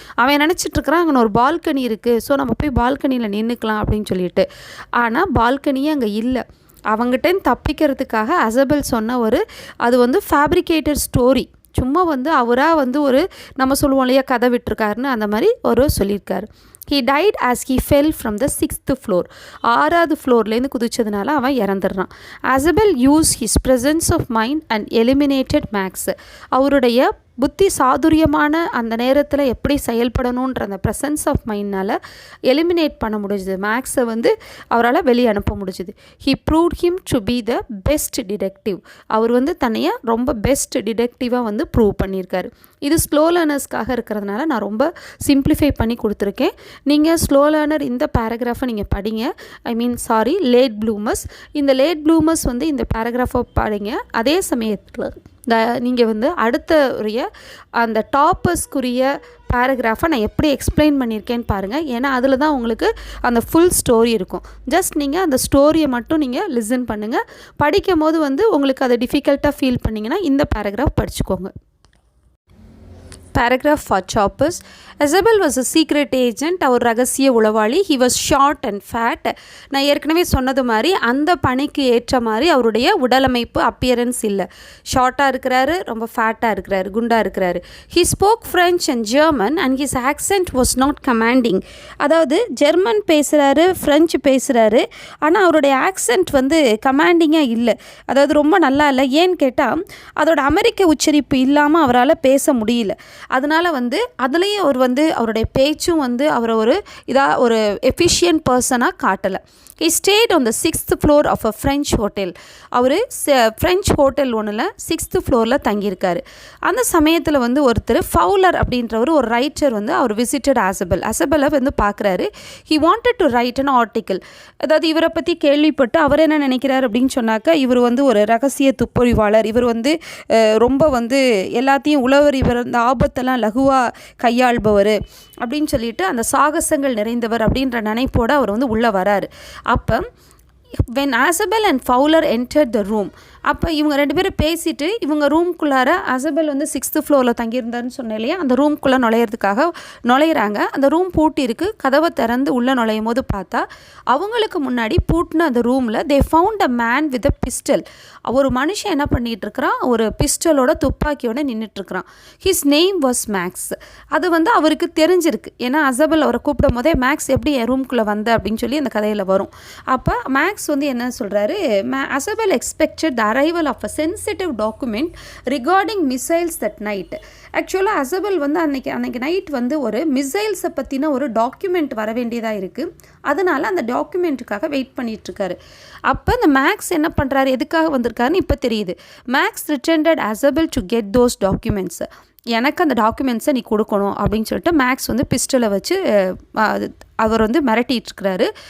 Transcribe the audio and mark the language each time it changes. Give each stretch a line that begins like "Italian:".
Tamil: அவன் நினச்சிட்ருக்கிறான் அங்கே ஒரு பால்கனி இருக்குது, ஸோ நம்ம போய் பால்கனியில் நின்றுக்கலாம் அப்படின்னு சொல்லிட்டு. ஆனால் பால்கனியே அங்கே இல்லை. அவங்ககிட்ட தப்பிக்கிறதுக்காக அசபெல் சொன்ன அது வந்து ஃபேப்ரிகேட்டட் ஸ்டோரி. சும்மா வந்து அவராக வந்து ஒரு நம்ம சொல்லுவோம் இல்லையா கதை விட்டுருக்காருன்னு அந்த மாதிரி சொல்லியிருக்காரு.
English: He died as he fell from the 6th floor.
Tamil: 6வது ஃப்ளோர்லேருந்து குதிச்சதுனால அவன் இறந்துடுறான்.
English: Asabel use his presence of mind and eliminated Max.
Tamil: அவருடைய புத்தி சாதுரியமான அந்த நேரத்தில் எப்படி செயல்படணுன்ற அந்த ப்ரெசன்ஸ் ஆஃப் மைண்ட்னால் எலிமினேட் பண்ண முடிஞ்சுது. மேக்ஸை வந்து அவரால் வெளியே அனுப்ப முடிஞ்சுது.
English: He proved him to be the best detective.
Tamil: அவர் வந்து தன்னைய ரொம்ப பெஸ்ட் டிடெக்டிவாக வந்து ப்ரூவ் பண்ணியிருக்காரு. இது ஸ்லோ லேர்னர்ஸ்க்காக இருக்கிறதுனால நான் ரொம்ப சிம்பிளிஃபை பண்ணி கொடுத்துருக்கேன். நீங்கள் ஸ்லோ லேர்னர் இந்த பேராகிராஃபை நீங்கள் படிங்க. Late bloomers. இந்த லேட் ப்ளூமர்ஸ் வந்து இந்த பேராகிராஃபை படிங்க. அதே சமயத்தில் நீங்கள் வந்து அடுத்த அந்த டாப்பர்ஸ்க்குரிய பேராகிராஃபை நான் எப்படி எக்ஸ்பிளைன் பண்ணியிருக்கேன்னு பாருங்கள். ஏன்னா அதில் தான் உங்களுக்கு அந்த ஃபுல் ஸ்டோரி இருக்கும். ஜஸ்ட் நீங்கள் அந்த ஸ்டோரியை மட்டும் நீங்கள் லிசன் பண்ணுங்கள். படிக்கும் போது வந்து உங்களுக்கு அதை டிஃபிகல்ட்டாக ஃபீல் பண்ணிங்கன்னா இந்த பேராகிராஃப் படிச்சுக்கோங்க.
English: Paragraph for choppers. Asabel was a secret agent.
Tamil: அவர் ரகசிய உளவாளி.
English: He was short and fat.
Tamil: நான் ஏற்கனவே சொன்னது மாதிரி அந்த பணிக்கு ஏற்ற மாதிரி அவருடைய உடலமைப்பு அப்பியரன்ஸ் இல்லை. ஷார்ட்டாக இருக்கிறாரு, ரொம்ப ஃபேட்டாக இருக்கிறாரு, குண்டாக இருக்கிறாரு.
English: He spoke French and German and his accent was not commanding.
Tamil: அதாவது ஜெர்மன் பேசுகிறாரு, ஃப்ரெஞ்சு பேசுகிறாரு, ஆனால் அவருடைய ஆக்சென்ட் வந்து கமாண்டிங்காக இல்லை. அதாவது ரொம்ப நல்லா இல்லை. ஏன்னு கேட்டால் அதோட அமெரிக்க உச்சரிப்பு இல்லாமல் அவரால் பேச முடியல. அதனால் வந்து அதுலேயும் அவர் வந்து அவருடைய பேச்சும் வந்து அவரை ஒரு எஃபிஷியன்ட் பர்சனாக காட்டலை.
English: He stayed on the 6th floor of a French hotel.
Tamil: Our French hotel ஒன்றில் 6th ஃப்ளோரில் தங்கியிருக்காரு. அந்த சமயத்தில் வந்து ஒருத்தர் ஃபவுலர் அப்படின்றவர் ஒரு ரைட்டர் வந்து அவர் விசிட்டட் அசபெலை வந்து பார்க்குறாரு.
English: He wanted to write an article.
Tamil: அதாவது இவரை பற்றி கேள்விப்பட்டு அவர் என்ன நினைக்கிறார் அப்படின்னு சொன்னாக்கா இவர் வந்து ஒரு ரகசிய துப்பறிவாளர், இவர் வந்து ரொம்ப வந்து எல்லாத்தையும் இவர் இந்த ஆபத்தெல்லாம் லகுவாக கையாள்பவர் அப்படின்னு சொல்லிட்டு அந்த சாகசங்கள் நிறைந்தவர் அப்படின்ற நினைப்போடு அவர் வந்து உள்ளே வராரு. அப்போ
English: when Isabel and Fowler entered the room,
Tamil: அப்போ இவங்க 2 பேரும் பேசிட்டு இவங்க ரூம்குள்ளார அசபெல் வந்து 6th ஃப்ளோரில் தங்கியிருந்தாருன்னு சொன்னேன் இல்லையா, அந்த ரூம்குள்ளே நுழையிறாங்க. அந்த ரூம் பூட்டி இருக்குது. கதவை திறந்து உள்ளே நுழையும் போது பார்த்தா அவங்களுக்கு முன்னாடி பூட்டின அந்த ரூமில்
English: They found a man with a pistol.
Tamil: ஒரு மனுஷன் என்ன பண்ணிகிட்டு இருக்கிறான், ஒரு பிஸ்டலோட துப்பாக்கியோட நின்றுட்டுருக்கிறான்.
English: His name was Max.
Tamil: அது வந்து அவருக்கு தெரிஞ்சிருக்கு. ஏன்னா அசபெல் அவரை கூப்பிடும் போதே மேக்ஸ் எப்படி என் ரூம்குள்ளே வந்த அப்படின்னு சொல்லி அந்த கதையில் வரும். அப்போ மேக்ஸ் வந்து என்ன சொல்கிறாரு,
English: Asabel expected the arrival of a sensitive document regarding missiles that night.
Tamil: ஆக்சுவலாக அசபெல் வந்து அன்னைக்கு நைட் வந்து ஒரு மிசைல்ஸை பற்றின ஒரு டாக்குமெண்ட் வர வேண்டியதாக இருக்குது. அதனால் அந்த டாக்குமெண்ட்டுக்காக வெயிட் பண்ணிகிட்ருக்காரு. அப்போ இந்த மேக்ஸ் என்ன பண்ணுறாரு, எதுக்காக வந்திருக்காருன்னு இப்போ தெரியுது.
English: Max returned Asabel to get those documents.
Tamil: எனக்கு அந்த டாக்குமெண்ட்ஸை நீ கொடுக்கணும் அப்படின்னு சொல்லிட்டு மேக்ஸ் வந்து பிஸ்டலை வச்சு அவர் வந்து மிரட்டிகிட்ருக்கிறாரு.